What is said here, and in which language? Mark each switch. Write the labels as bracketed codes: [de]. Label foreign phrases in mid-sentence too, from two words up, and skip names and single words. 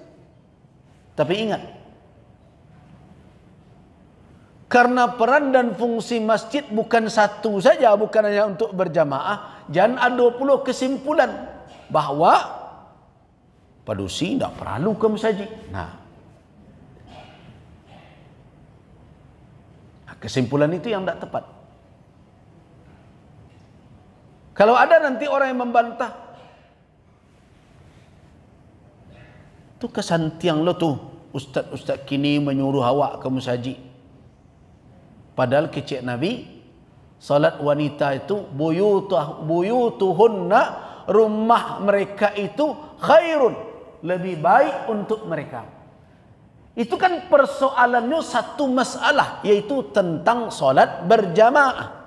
[id] Tapi ingat, karena peran dan fungsi masjid bukan satu saja, bukan hanya untuk berjamaah, jangan ada pula kesimpulan bahawa padusi tidak perlu ke masjid. Nah, kesimpulan itu yang tidak tepat. Kalau ada nanti orang yang membantah, [min] tu kesantiang lo tu, ustaz-ustaz kini menyuruh awak ke masjid. [id] Padahal kecik Nabi, salat wanita itu buyutuhunna, rumah mereka itu khairun, lebih baik untuk mereka. Itu kan persoalannya satu masalah, yaitu tentang salat berjamaah.